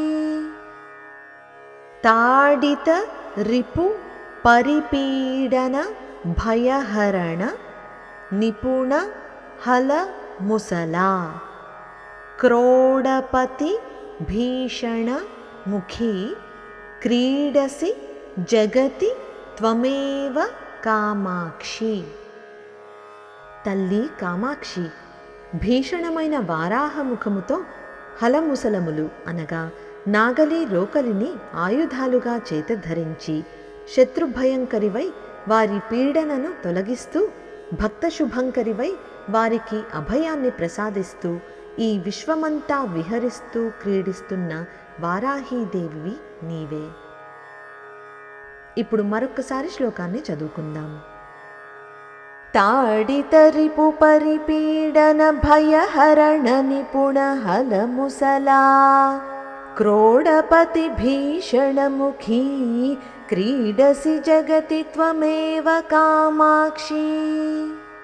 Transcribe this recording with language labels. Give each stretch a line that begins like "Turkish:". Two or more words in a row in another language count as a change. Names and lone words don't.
Sanskrit: ताडित रिपु परिपीडन भयहरण निपुण हल मुसला क्रोडपति भीषण मुखी क्रीडसि जगति त्वमेव कामाक्षी।
Telugu: తల్లీ కామాక్షీ, భీషణమైన వారాహముఖముతో హలముసలములు అనగా నాగలి రోకలిని ఆయుధాలుగా చేతధరించి శత్రుభయంకరివై వారి పీడనను తొలగిస్తూ భక్తశుభంకరివై వారికి అభయాన్ని ప్రసాదిస్తూ ఈ విశ్వమంతా విహరిస్తూ క్రీడిస్తున్న వారాహీదేవి నీవే. ఇప్పుడు మరొక్కసారి శ్లోకాన్ని చదువుకుందాం.
Sanskrit: ताडितरिपु परिपीडन भयहरण निपुण हलमुसला क्रोडपति भीषणमुखी क्रीडसि जगति त्वमेव कामाक्षी।